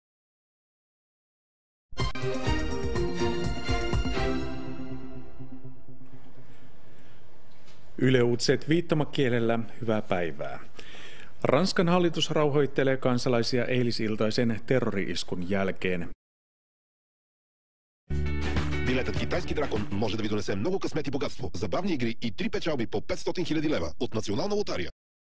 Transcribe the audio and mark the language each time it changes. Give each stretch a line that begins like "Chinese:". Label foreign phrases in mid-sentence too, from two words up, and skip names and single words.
Finnish: Yle Uutiset viittomakielellä, hyvää päivää. Ranskan hallitus rauhoittelee kansalaisia eilisiltaisen terrori-iskun jälkeen.
Bulgarian: Билетът «Китайски дракон» може да ви донесе много късмет и богатство, забавни игри и 3 печалби по 500 000 лева от Национална лотария.